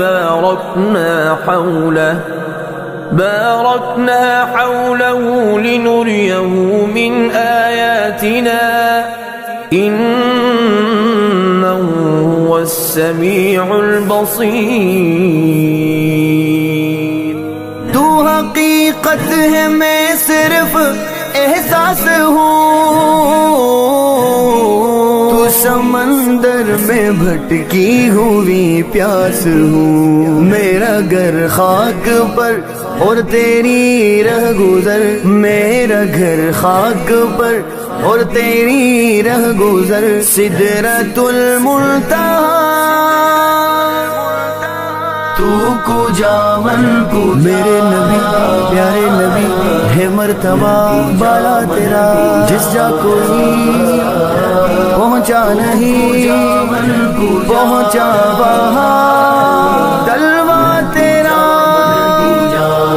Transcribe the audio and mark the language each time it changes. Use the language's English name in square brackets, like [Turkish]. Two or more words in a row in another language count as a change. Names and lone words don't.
[Arabic] باركنا حوله لنريه من آياتنا إنه هو السميع البصير۔ [Urdu] تو حقیقت ہے میں صرف احساس ہوں، تو سمندر میں بھٹکی ہوئی پیاس ہوں، میرا گھر خاک پر اور تیری رہ گزر، میرا گھر خاک پر اور تیری رہ گزر، سدرۃ المنتہی۔ [Persian] تو کجا من کجا [Urdu] میرے نبی پیارے نبی ہے مرتبہ بالا تیرا، جس جا کوئی پہنچا نہیں پہنچا وہاں طلبہ تیرا۔